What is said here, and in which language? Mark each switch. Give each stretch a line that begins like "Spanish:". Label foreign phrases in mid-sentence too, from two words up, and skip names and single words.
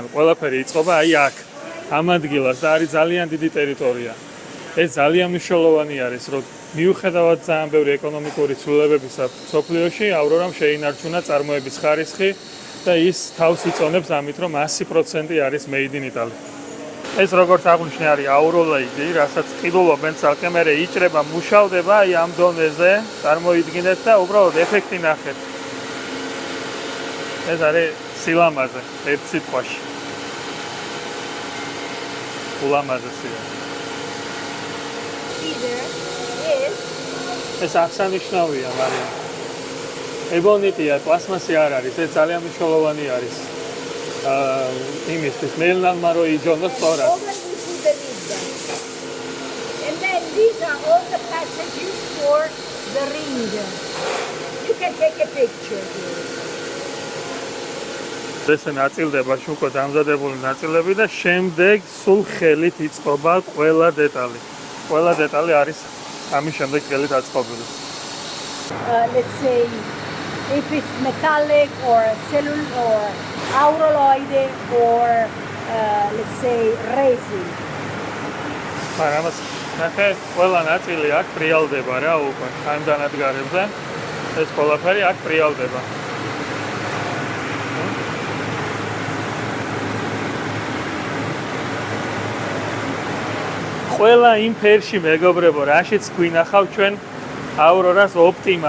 Georgian: ყველაფერი იწყება აი აქ, ამ ადგილას და არის ძალიან დიდი ტერიტორია. ეს ძალიან მნიშვნელოვანი არის, რომ მიუხედავად ძალიან ბევრი ეკონომიკური ცვლილებებისა მსოფლიოში, ავრორამ შეინარჩუნა წარმოების ხარისხი და ის თავს იწონებს ამით, რომ 100% არის
English: made in Italy.
Georgian: ეს როგორც აღნიშნე არის აუროლაიდი, რასაც ყიდულობენ ცალკე, მერე იჭრება, მუშავდება აი ამ დონეზე, წარმოიდგინეთ და უბრალოდ ეფექტი ნახეთ. ეს არის სილამაზე, ერთ სიტყვაში. ულამაზესია. ეს აღსანიშნავია, მარიამ. ებონიტია, პლასმასი არ არის, ეს ძალიან მნიშვნელოვანი არის. იმისთვის მეილნალმა რო იჯონოს სწორად.
English: And then these are all the passages for the ring. You can take a picture here.
Georgian: ეს ნაწილდება უკვე დამზადებული ნაწილები და შემდეგ სულ ხელით იწყობა ყველა დეტალი. ყველა დეტალი არის ამის შემდეგ ხელით აწყობილი.
English: Let's say if it's metallic or cellular or auroloid or let's say resin.
Georgian: მაგრამ ნახე, ყველა ნაწილი აქ პრიალდება რა უკვე ამ დანადგარებზე. ეს ყველაფერი აქ პრიალდება. ყველა იმ ფერში მეგობრებო, რაშიც გვინახავ ჩვენ ავრორას ოპტიმა.